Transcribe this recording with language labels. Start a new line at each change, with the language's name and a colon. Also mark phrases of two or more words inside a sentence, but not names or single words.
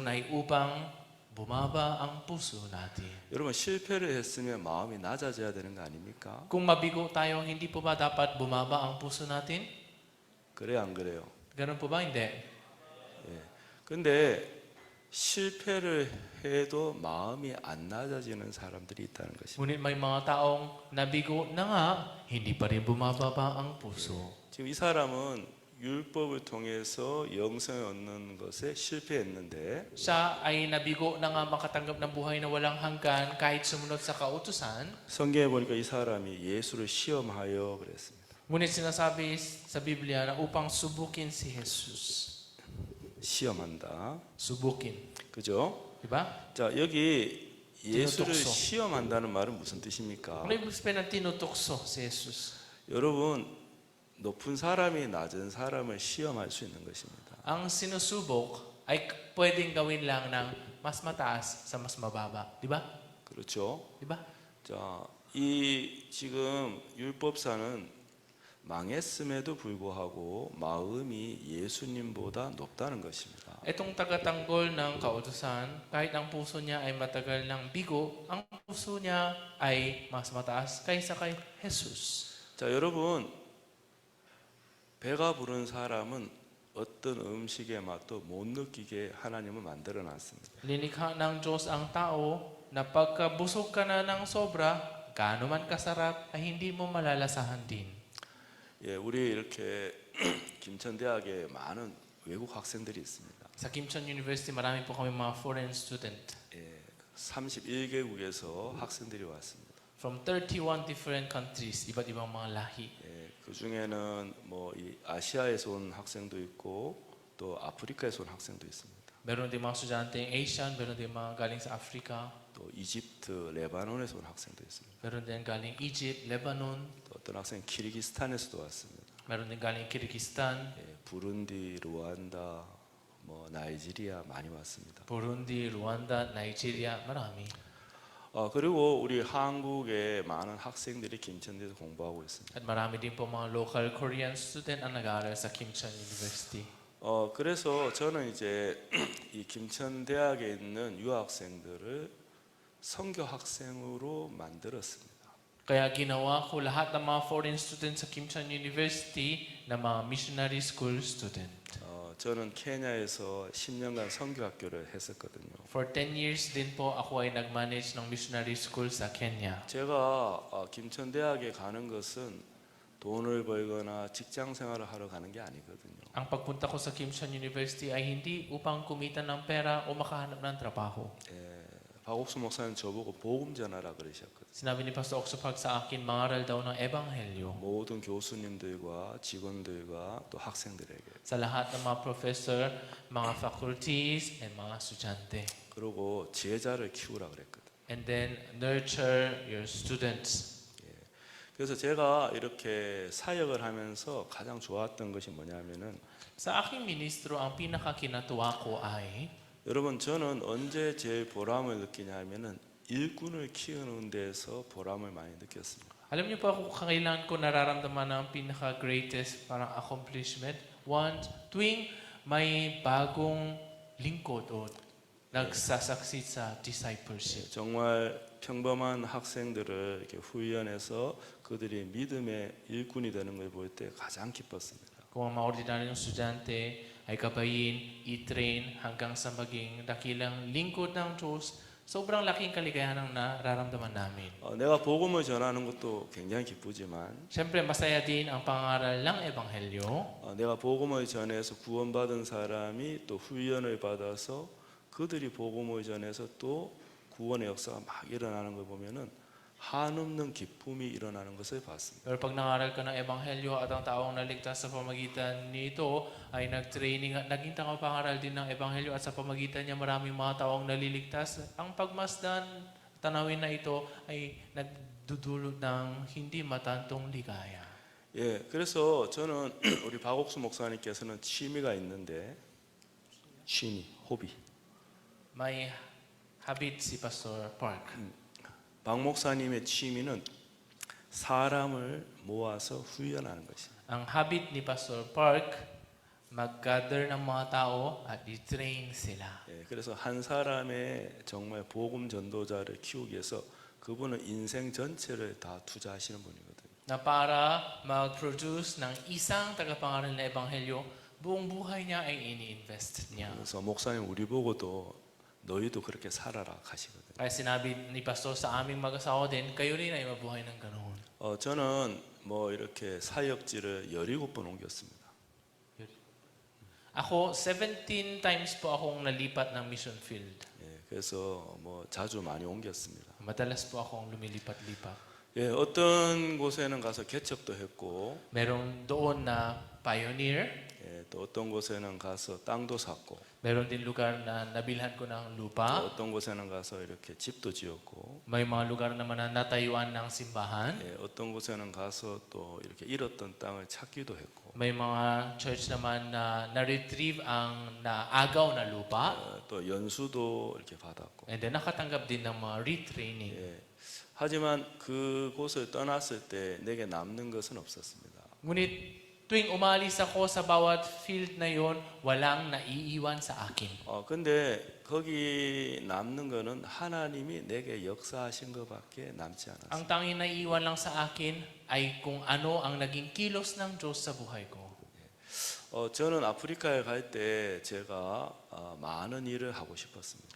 Filipino: Yun ay upang bumaba ang puso natin.
Korean: 여러분 실패를 했으면 마음이 낮아져야 되는 거 아닙니까?
Filipino: Kung mabigo tayo, hindi po ba dapat bumaba ang puso natin?
Korean: 그래요, 안 그래요?
Filipino: Ganun po ba? Hindi.
Korean: 근데 실패를 해도 마음이 안 낮아지는 사람들이 있다는 것입니다.
Filipino: Ngunit may mga taong nabigo na nga, hindi pa rin bumababa ang puso.
Korean: 지금 이 사람은 율법을 통해서 영생을 얻는 것에 실패했는데
Filipino: Siya ay nabigo na nga makatanggap ng buhay na walang hanggan kahit sumunod sa kautusan.
Korean: 성경에 보니까 이 사람이 예수를 시험하여 그랬습니다.
Filipino: Ngunit sinasabi sa Biblia na upang subukin si Jesus.
Korean: 시험한다.
Filipino: Subukin.
Korean: 그죠?
Filipino: Diba?
Korean: 자, 여기 예수를
Filipino: tinutukso.
Korean: 시험한다는 말은 무슨 뜻입니까?
Filipino: Ano ibig sabihin ng tinutukso si Jesus?
Korean: 여러분, 높은 사람이 낮은 사람을 시험할 수 있는 것입니다.
Filipino: Ang sinusubok ay pwedeng gawin lang ng mas mataas sa mas mababa. Diba?
Korean: 그렇죠?
Filipino: Diba?
Korean: 자, 이 지금 율법사는 망했음에도 불구하고 마음이 예수님보다 높다는 것입니다.
Filipino: Itong tagatanggol ng kautusan, kahit ang puso niya ay matagal ng bigo, ang puso niya ay mas mataas kaysa kay Jesus.
Korean: 자, 여러분, 배가 부른 사람은 어떤 음식의 맛도 못 느끼게 하나님은 만들어 놨습니다.
Filipino: Linikha ng Diyos ang tao na pagkabusog ka na ng sobra, gaano man kasarap, ay hindi mo malalasahan din.
Korean: 예, 우리 이렇게 김천대학에 많은 외국 학생들이 있습니다.
Filipino: Sa Kim Chan University, marami po kami mga
English: foreign student.
Korean: 예, 31개국에서 학생들이 왔습니다.
English: From 31 different countries,
Filipino: iba't ibang mga lahi.
Korean: 예, 그 중에는 뭐 이 아시아에서 온 학생도 있고 또 아프리카에서 온 학생도 있습니다.
Filipino: Meron din mga estudyanteng Asian, meron din mga galing sa Africa,
Korean: 또 이집트, 레바논에서 온 학생도 있습니다.
Filipino: meron din galing Egypt, Lebanon,
Korean: 또 어떤 학생 키르기스탄에서도 왔습니다.
Filipino: meron din galing Kyrgyzstan,
Korean: 예, 부룬디, 루안다, 뭐 나이지리아 많이 왔습니다.
Filipino: Burundi, Rwanda, Nigeria, marami.
Korean: 그리고 우리 한국의 많은 학생들이 김천대에서 공부하고 있습니다.
Filipino: At marami din po mga
English: local Korean student
Filipino: ang nag-aaral sa Kim Chan University.
Korean: 그래서 저는 이제 이 김천대학에 있는 유학생들을 선교 학생으로 만들었습니다.
Filipino: Kaya ginawa ko lahat ng mga
English: foreign students
Filipino: sa Kim Chan University na mga
English: missionary school student.
Korean: 저는 케냐에서 10년간 선교학교를 했었거든요.
English: For 10 years
Filipino: din po ako ay nag-manage ng
English: missionary school
Filipino: sa Kenya.
Korean: 제가 김천대학에 가는 것은 돈을 벌거나 직장 생활을 하러 가는 게 아니거든요.
Filipino: Ang pagpunta ko sa Kim Chan University ay hindi upang kumita ng pera o makahanap ng trabaho.
Korean: 박옥수 목사님 저보고 복음 전하라 그러셨거든요.
Filipino: Sinabi ni Pastor Oxopag sa akin, mangaral daw ng ebanghelyo
Korean: 모든 교수님들과 직원들과 또 학생들에게.
Filipino: sa lahat ng mga professor, mga
English: faculties, and
Filipino: mga estudyante.
Korean: 그리고 제자를 키우라 그랬거든요.
English: And then nurture your students.
Korean: 그래서 제가 이렇게 사역을 하면서 가장 좋았던 것이 뭐냐면은
Filipino: Sa aking ministro, ang pinakakinatuwa ko ay
Korean: 여러분 저는 언제 제일 보람을 느끼냐면은 일꾼을 키우는 데서 보람을 많이 느꼈습니다.
Filipino: alam niyo pa kung kailan ko nararamdaman ang pinaka-greatest parang accomplishment? Once, tuwing may bagong lingkod o nagsasaksi sa discipleship.
Korean: 정말 평범한 학생들을 이렇게 훈련해서 그들이 믿음의 일꾼이 되는 걸 볼 때 가장 기뻤습니다.
Filipino: Kung ang mga ordinaryong estudyante ay kabayin, i-train hanggang sa maging dakilang lingkod ng Diyos, sobrang laking kaligayahan ang nararamdaman namin.
Korean: 내가 복음을 전하는 것도 굉장히 기쁘지만
Filipino: Siyempre, masaya din ang pangaral ng Ebanghelyo.
Korean: 내가 복음을 전해서 구원받은 사람이 또 훈련을 받아서 그들이 복음을 전해서 또 구원의 역사가 막 일어나는 걸 보면은 한없는 기쁨이 일어나는 것을 봤습니다.
Filipino: Pero pag nangaral ka ng Ebanghelyo at ang taong naligtas sa pamagitan nito ay nag-training at naging pangaral din ng Ebanghelyo at sa pamagitan niya maraming mga taong naliligtas, ang pagmasdan, tanawin na ito ay nagdudulot ng hindi matantong ligaya.
Korean: 예, 그래서 저는 우리 박옥수 목사님께서는 취미가 있는데 취미, 호비.
Filipino: May habit si Pastor Park.
Korean: 박 목사님의 취미는 사람을 모아서 훈련하는 것입니다.
Filipino: Ang habit ni Pastor Park, mag-gather ng mga tao at i-train sila.
Korean: 예, 그래서 한 사람의 정말 복음 전도자를 키우기 위해서 그분은 인생 전체를 다 투자하시는 분이거든요.
Filipino: Na para mag-produce ng isang tagapangaral na ebanghelyo, buong buhay niya ay ini-invest niya.
Korean: 그래서 목사님 우리 보고도 너희도 그렇게 살아라 하시거든요.
Filipino: Kaya sinabi ni Pastor sa aming mag-asawa din, kayo rin ay mabuhay ng ganoon.
Korean: 저는 뭐 이렇게 사역지를 17번 옮겼습니다.
Filipino: Ako, 17 times po akong nalipat ng mission field.
Korean: 예, 그래서 뭐 자주 많이 옮겼습니다.
Filipino: Madalas po akong lumilipat-lipat.
Korean: 예, 어떤 곳에는 가서 개척도 했고,
Filipino: Meron doon na pioneer,
Korean: 예, 또 어떤 곳에는 가서 땅도 샀고,
Filipino: meron din lugar na nabilhan ko ng
Korean: 또
Filipino: lupa,
Korean: 어떤 곳에는 가서 이렇게 집도 지었고,
Filipino: may mga lugar naman na natayuan ng simbahan,
Korean: 예, 어떤 곳에는 가서 또 이렇게 잃었던 땅을 찾기도 했고,
Filipino: may mga church naman na na-retrieve ang naagaw na lupa,
Korean: 또 연수도 이렇게 받았고.
English: and then
Filipino: nakatanggap din ng mga retraining.
Korean: 예, 하지만 그곳을 떠났을 때 내게 남는 것은 없었습니다.
Filipino: Ngunit Tuwing umalis ako sa bawat field na yon, walang naiiwan sa akin.
Korean: 근데 거기 남는 거는 하나님이 내게 역사하신 것밖에 남지 않았어요.
Filipino: Ang tanging naiiwan lang sa akin ay kung ano ang naging kilos ng Diyos sa buhay ko.
Korean: 저는 아프리카에 갈 때 제가 많은 일을 하고 싶었습니다.